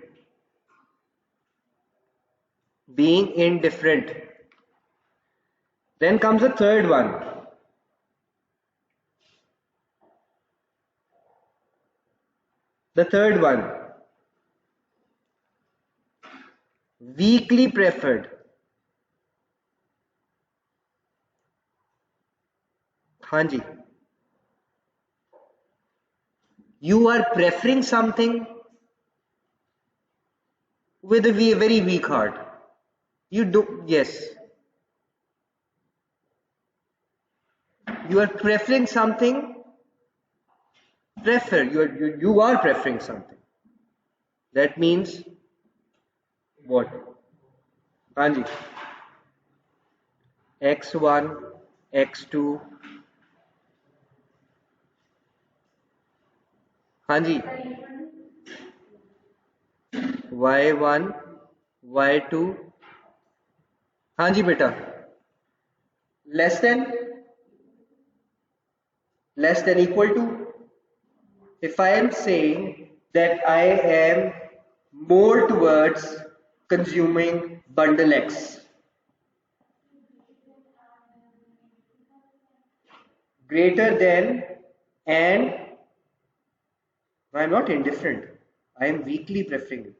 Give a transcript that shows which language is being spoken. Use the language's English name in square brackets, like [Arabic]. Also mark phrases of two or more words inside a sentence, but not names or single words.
[English] Being indifferent. Then comes the third one. The third one. Weakly preferred. [Hindi] हाँ जी. [English] You are preferring something with a very weak heart. You do, yes. You are preferring something. You are preferring something. That means what? [Hindi] हाँ जी. X1, X2. हाँ जी. [English] Y1, Y2. [Hindi] हाँ जी बेटा. [English] Less than equal to. If I am saying that I am more towards consuming bundle X, greater than, and I am not indifferent, I am weakly preferring it.